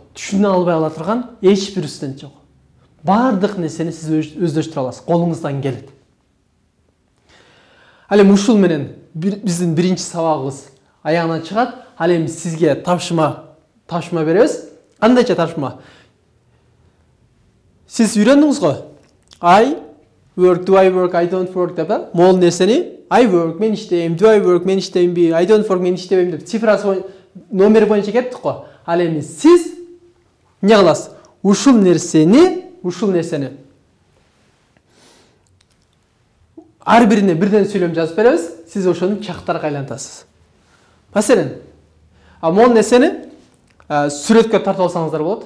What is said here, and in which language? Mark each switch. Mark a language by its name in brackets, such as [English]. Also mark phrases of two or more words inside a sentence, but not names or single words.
[Kyrgyz] Түшүнө албай кала турган эч бир студент жок. Бардык нерсени сиз өздөштүрө аласыз, колуңуздан келет. Ал эми ушул менен биздин биринчи сабагыбыз аягына чыгат. Ал эми сизге тапшырма беребиз. Кандайча тапшырма? Сиз үйрөндүңүз го? [English] I work, do I work, I don't work [Kyrgyz] деп, могул нерсени [English] I work, [Kyrgyz] мен иштейм, [English] do I work, [Kyrgyz] мен иштеймби, [English] I don't work, [Kyrgyz] мен иштебейм деп цифрасы номер боюнча кеттик го. Ал эми сиз эмне кыласыз? Ушул нерсени ар бирине бирден сүйлөм жазып беребиз. Сиз ошону чактарга айлантасыз. Маселен, могул нерсени сүрөткө тартып алсаңыздар болот.